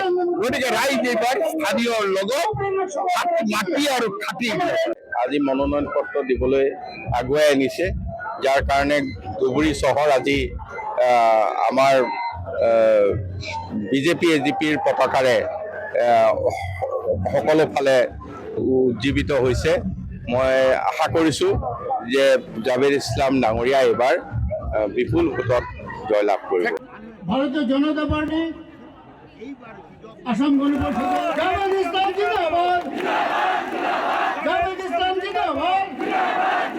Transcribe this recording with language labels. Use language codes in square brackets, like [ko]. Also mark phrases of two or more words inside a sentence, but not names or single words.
[as] গতিকে ৰাইজ এইবাৰ স্থানীয় লগত মাটি আৰু খাটি আজি মনোনয়ন পত্ৰ দিবলৈ আগুৱাই আনিছে, যাৰ কাৰণে ধুবুৰী চহৰ আজি আমাৰ বিজেপি এজিপিৰ পতাকাৰে সকলো ফালে উজ্জীৱিত হৈছে। মই আশা কৰিছোঁ যে জাভেদ ইছলাম ডাঙৰীয়া এইবাৰ বিপুল ভোটত জয়লাভ কৰিব। ভারতীয় জনতা পার্টি আসাম গণ পরিষদ জাভেদ ইসলাম জিন্দাবাদ, জাভেদ ইসলাম জিন্দাবাদ।